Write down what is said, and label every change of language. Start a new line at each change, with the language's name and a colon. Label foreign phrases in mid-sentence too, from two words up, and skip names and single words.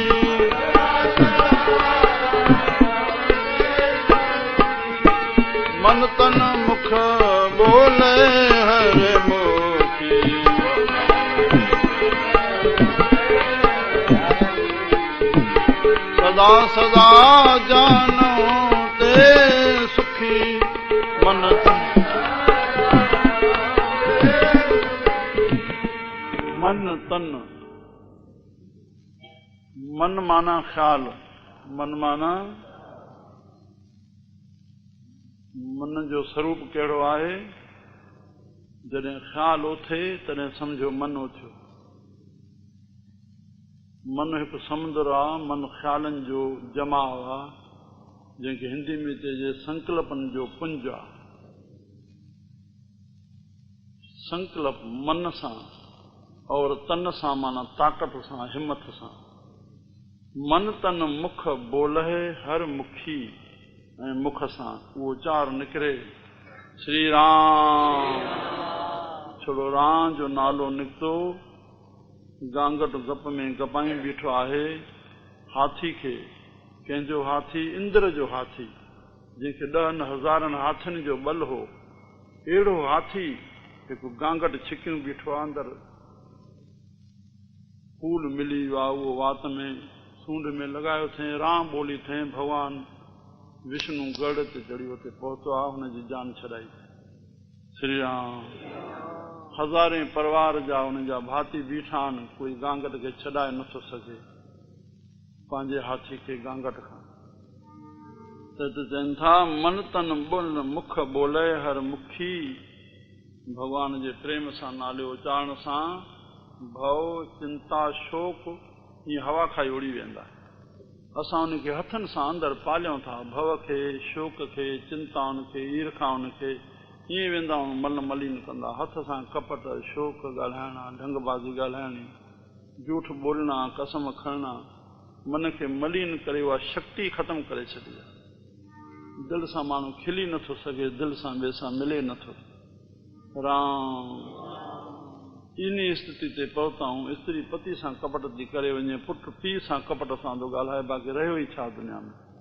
Punjabi: मन तन मुख बोले हर मोखी, सदा सदा जानो ते सुखी, मन तन।
Sindhi: मन माना ख्याल, मन माना मन जो स्वरूप कहिड़ो आहे। जॾहिं ख्याल उथे तॾहिं सम्झो मन उथियो। मन हिकु समुंदर आहे, मन ख़्यालनि जो जमाव आहे, जंहिंखे हिंदी में चइजे संकल्पनि जो पुंज आहे। संकल्प मन सां और तन सां, माना ताक़त सां, हिम्मत सां।
Punjabi: मन तन मुख बोलहे हर मुखी,
Sindhi: ऐं मुख सां उहो चार निकिरे श्री राम। छोड़ो राम जो नालो निकितो, गांगट गप में गपाई बीठो आहे। हाथी खे, कंहिंजो हाथी इंद्र जो हाथी, जंहिंखे 10,000 हाथियुनि जो बल हो, अहिड़ो हाथी हिकु गांगट छिकियूं बीठो आहे। अंदरि फूल मिली वियो आहे, उहो वात में सूंड में लॻायो अथई। राम ॿोली अथई। भॻवान विष्णु गढ़ ते चढ़ी उते पहुतो आहे, हुनजी जान छॾाई। श्री राम। हज़ारे परिवार जा हुन जा भाती बीठा आहिनि, कोई गांगट खे छॾाए नथो सघे पंहिंजे हाथी खे गांगट खां। त चवनि था
Punjabi: मन तन मुख बोले हर मुखी।
Sindhi: भॻवान जे प्रेम सां नाले उचारण सां भव चिंता शोक हीअं हवा खाई उड़ी वेंदा। असां उनखे हथनि सां अंदरि पालियूं था, भव खे, शोक खे, चिंताउनि खे, ईर्खाउनि खे ईअं वेंदा आहियूं, मन मलीन कंदा। हथ सां कपट, शोक ॻाल्हाइणा, ढंगबाज़ी ॻाल्हाइणी, झूठ बोलणा, कसम खणणा, मन खे मलीन करे उहा शक्ति ख़तमु करे छॾी आहे। दिलि सां माण्हू खिली नथो सघे, दिलि सां ॿिए सां मिले नथो। राम। इन स्थिति ते पहुताऊं, स्त्री पति सां कपट थी करे वञे, पुट पीउ सां कपट सां थो ॻाल्हाए, बाक़ी रहियो ई छा दुनिया में।